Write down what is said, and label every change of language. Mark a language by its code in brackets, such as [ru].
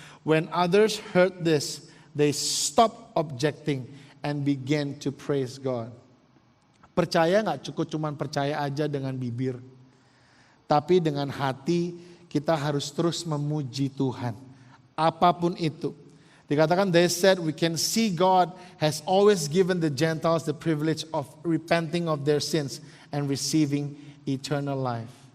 [en] When others heard this, they stopped objecting and began to praise God. [id] Percaya gak cukup cuman percaya aja dengan bibir. Tapi dengan hati kita harus terus memuji Tuhan. Apapun itu. Dikatakan [en] they said we can see God has always given the Gentiles the privilege of repenting of their sins and receiving eternal life.